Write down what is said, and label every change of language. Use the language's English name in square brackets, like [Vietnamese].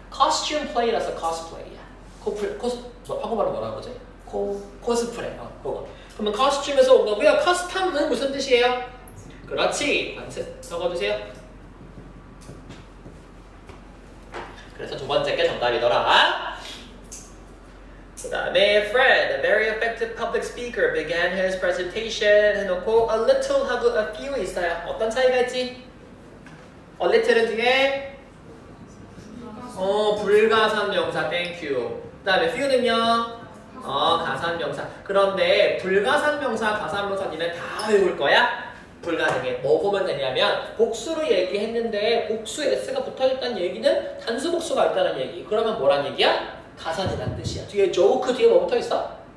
[Korean] 커스튬 플레이라서 코스플레이야. 한국말로 뭐라 그러지? 코스프레 그거. 그러면 커스튬에서 온 거고요. 커스텀은 무슨 뜻이에요? 그렇지. 관습 적어주세요. 그래서 두 번째 게 정답이더라. [English] 그 다음에 Fred, a very effective public speaker, began his presentation [Korean] 해놓고 [English] a little [Korean] 하고 [English] a few [Korean] 있어요. 어떤 차이가 있지? a little은 뒤에 불가산명사 thank you. 그 다음에 few는요 가산명사. 그런데 불가산명사, 가산명사 니네 다 외울 거야? 불가능해. 뭐 보면 되냐면 복수로 얘기했는데 복수 s가 붙어있다는 얘기는 단수 복수가 있다는 얘기. 그러면 뭐란 얘기야? 가산이란 뜻이야. 뒤에 joke 뒤에 뭐 붙어있어?